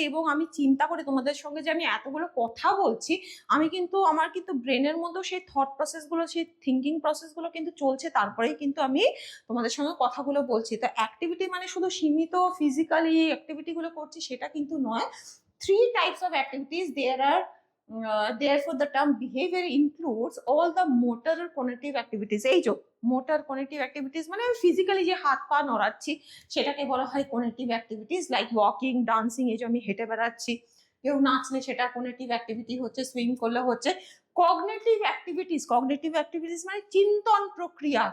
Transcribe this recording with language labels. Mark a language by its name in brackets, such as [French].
[Bangla] এবং আমি চিন্তা করে তোমাদের সঙ্গে যে আমি এতগুলো কথা বলছি, আমার কিন্তু ব্রেনের মধ্যেও সেই থট প্রসেসগুলো, সেই থিঙ্কিং প্রসেসগুলো কিন্তু চলছে, তারপরেই কিন্তু আমি তোমাদের সঙ্গে কথাগুলো বলছি। তো অ্যাক্টিভিটি মানে শুধু সীমিত ফিজিক্যালি অ্যাক্টিভিটিগুলো করছি সেটা কিন্তু নয়। [English] 3 types of activities there are. Therefore, the term behavior includes all the motor or cognitive activities. [Bangla] এই যে মোটর কনেক্টিভ অ্যাক্টিভিটিস মানে আমি ফিজিক্যালি যে হাত পা নড়াচ্ছি সেটাকে বলা হয় connective activities, like walking, dancing, এই যে আমি হেঁটে বেড়াচ্ছি, কেউ নাচলে সেটা কনেক্টিভ অ্যাক্টিভিটি হচ্ছে, সুইম করলে হচ্ছে। কগনিটিভ অ্যাক্টিভিটিস মানে চিন্তন প্রক্রিয়া।